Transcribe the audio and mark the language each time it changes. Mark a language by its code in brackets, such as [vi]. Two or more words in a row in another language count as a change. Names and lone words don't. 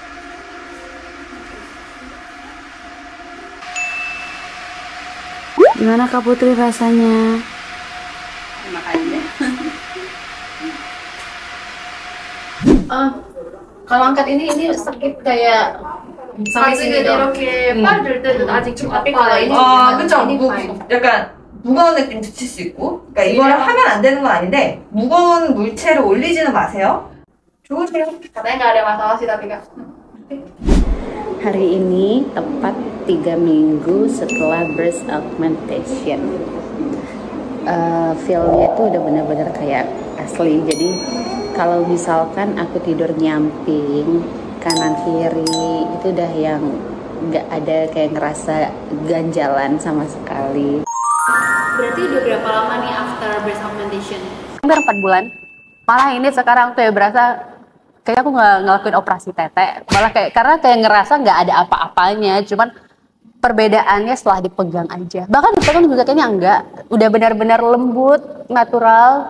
[id] Gimana Kak Putri rasanya? Makanya. kalau angkat ini sakit kayak sampai sini dong. [ko] 이렇게 팔 들 때는 아직 좀 [id] tapi [ko] 아파요. [id] kalau ini [ko] 그쵸? 약간 무거운 느낌 드실 수 있고, 그러니까 이거를 하면 안 되는 건 아닌데 무거운 물체를 올리지는 마세요. 좋으세요? [id] katanya nggak ada masalah sih tapi kak. Hari ini tepat 3 minggu setelah [en] breast augmentation. [id] Feel-nya tuh udah bener-bener kayak asli. Jadi kalau misalkan aku tidur nyamping kanan kiri, itu udah yang nggak ada kayak ngerasa ganjalan sama sekali. Berarti udah berapa lama nih [en] after breast augmentation? [id] Hampir 4 bulan. Malah ini sekarang tuh ya berasa kayak aku nggak ngelakuin operasi tete. Malah karena kayak ngerasa nggak ada apa-apanya. Cuman perbedaannya setelah dipegang aja. Bahkan dipegang juga kayaknya enggak. Udah benar-benar lembut, natural.